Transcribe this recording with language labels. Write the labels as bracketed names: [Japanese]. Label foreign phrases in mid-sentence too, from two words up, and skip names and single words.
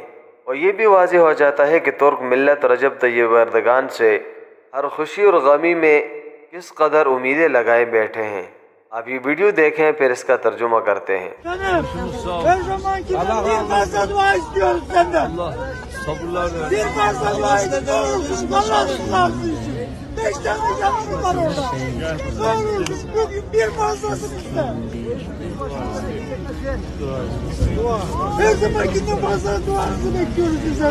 [Urdu] اور یہ بھی واضح ہو جاتا ہے کہ ترک ملت رجب طیب اردوغان سے ہر خوشی اور غمی میں کس قدر امیدیں لگائے بیٹھے ہیں. آپ یہ ویڈیو دیکھیں پھر اس کا ترجمہ کرتے ہیں. [Turkish] Her zamanki bir fazla dua istiyoruz senden. Bir fazla dua istiyoruz. Allah rızası için. 5 tane canlı var orada. Ne olursun bugün bir fazlasını iste. Her zamankinden fazla duanızı bekliyoruz bizler.